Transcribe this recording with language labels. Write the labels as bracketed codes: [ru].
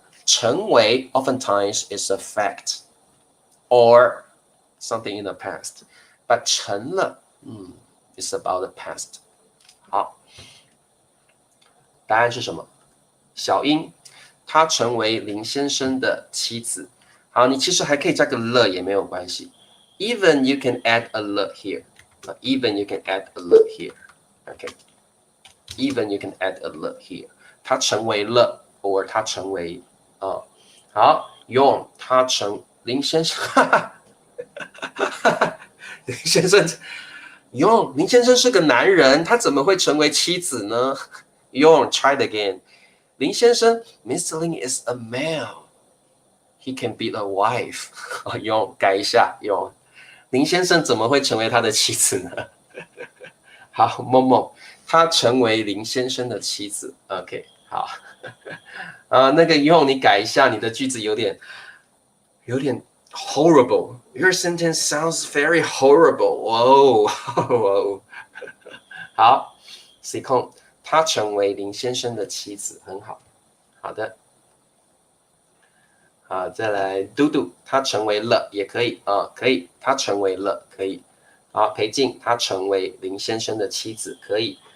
[en] 成为 oftentimes is a fact or something in the past, but 成了is about the past。 [zh] 好，答案是什么？小英，她成为林先生的妻子。好，你其实还可以加个了也没有关系。 [en] Even you can add a 了 here. Even you can add a 了 here. Okay. Even you can add a 了 here. [zh] 他成为了 or 他成为好，用他成林先生，林先生，用林先生是个男人，他怎么会成为妻子呢？用 [en] try it again， 林先生 ，Mr. Lin is a male， he can be a wife。 [zh] 用改一下，用林先生怎么会成为他的妻子呢？好，梦梦，他成为林先生的妻子。 OK， 好。那个用你改一下，你的句子有点 [en] horrible. Your sentence sounds very horrible. [zh] 哇，好 ，C 控，他成为林先生的妻子，很好，好的。好，再来嘟嘟，他成为了也可以可以，他成为了可以。好，裴静，他成为林先生的妻子，可以。